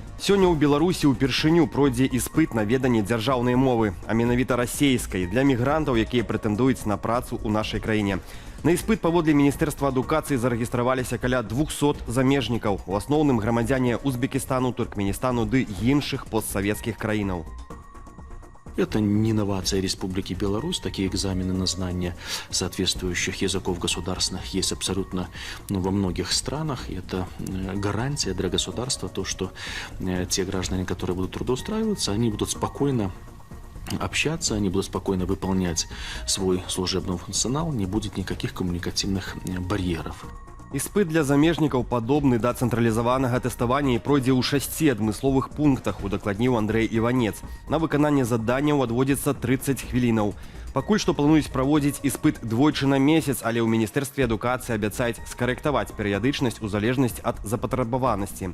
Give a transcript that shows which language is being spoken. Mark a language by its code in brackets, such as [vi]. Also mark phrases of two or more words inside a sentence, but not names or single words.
[be] Сёння ў Беларусі ўпершыню пройдзе іспыт на веданне дзяржаўнай мовы, а менавіта расейскай, для мігрантаў, якія прэтэндуюць на працу ў нашай краіне. На іспыт паводле Міністэрства адукацыі зарэгістраваліся каля 200 замежнікаў, у асноўным грамадзяне Узбекістану, Туркменістану ды іншых постсавецкіх краінаў. [ru] Это не инновация Республики Беларусь. Такие экзамены на знание соответствующих языков государственных есть абсолютно во многих странах. И это гарантия для государства, то, что те граждане, которые будут трудоустраиваться, они будут спокойно общаться, они будут спокойно выполнять свой служебный функционал, не будет никаких коммуникативных барьеров. [be] Іспыт для замежнікаў падобны да цэнтралізаванага тэставання і пройдзе ў 6 адмысловых пунктах, удакладніў Андрэй Іванец. На выкананне заданняў адводзіцца 30 хвілінаў. Пакуль што плануюць праводзіць іспыт двойчы на месяц, але ў Міністэрстве адукацыі абяцаюць скарэктаваць перыядычнасць у залежнасці ад запатрабаванасці.